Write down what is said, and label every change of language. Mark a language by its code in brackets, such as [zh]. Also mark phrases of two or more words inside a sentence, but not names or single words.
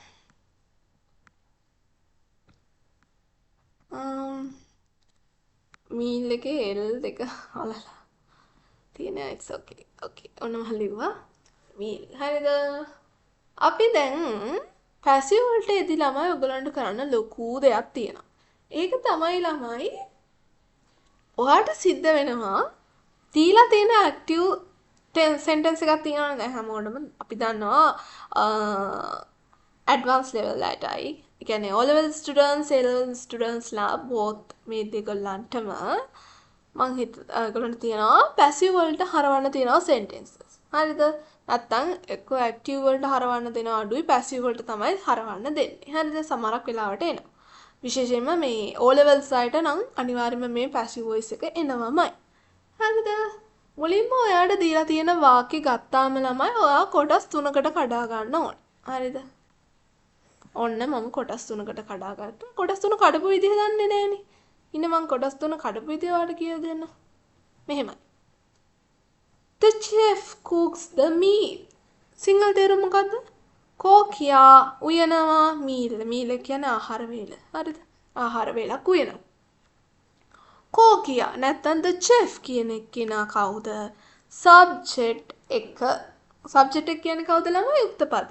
[si] මීල් එකේ L දෙක අලලා තියෙනවා [en] it's okay [si] ඔන්න මම ලිව්වා මීල් හරිද අපි දැන් පැසිව් වලට එදි ළමයි ඔයගලන්ට කරන්න ලොකු දෙයක් තියෙනවා ඒක තමයි ළමයි ඔයාට සිද්ධ වෙනවා දීලා තියෙන ඇක්ටිව් sentence එකක් තියෙනවා නේද හැමෝටම අපි දන්නවා [en] advanced level [si] එකයි ඒ කියන්නේ [en] O level students A level students [si] ලා both මේ දෙගොල්ලන්ටම මං ඒගොල්ලන්ට තියනවා පැසිව් වලට හරවන්න තියනවා sentences. හරිද? නැත්තම් එක්ක ඇක්ටිව් වලට හරවන්න දෙනවා අඩුයි පැසිව් වලට තමයි හරවන්න දෙන්නේ. හරිද? සමහරක් වෙලාවට එනවා. විශේෂයෙන්ම මේ [en] O levels [si] වලට නම් අනිවාර්යයෙන්ම මේ [en] passive voice [si] එක එනවමයි. හරිද? මුලින්ම ඔයාට දීලා තියෙන වාක්‍ය ගත්තාම ළමයි ඔයා කොටස් තුනකට කඩා ගන්න ඕනේ. හරිද? ඔන්න මම කොටස් තුනකට කඩා ගත්තා. කොටස් තුන කඩපු විදිහ දන්නේ නැහනේ. ඉන්න මම කොටස් තුන කඩපු විදිහ ඔයාලට කියලා දෙන්න. මෙහෙමයි. [en] The chef cooks the meal. [si] සිංහල තේරුම මොකද්ද? කෝකියා උයනවා මීල්. මීල් කියන්නේ ආහාර වේල. හරිද? ආහාර වේලක් උයනවා. කෝකියා නැත්තම් [en] the chef [si] කියන එක්කෙනා කවුද? subject එක. subject එක කියන්නේ කවුද ළමයි? යුක්ත පදේ.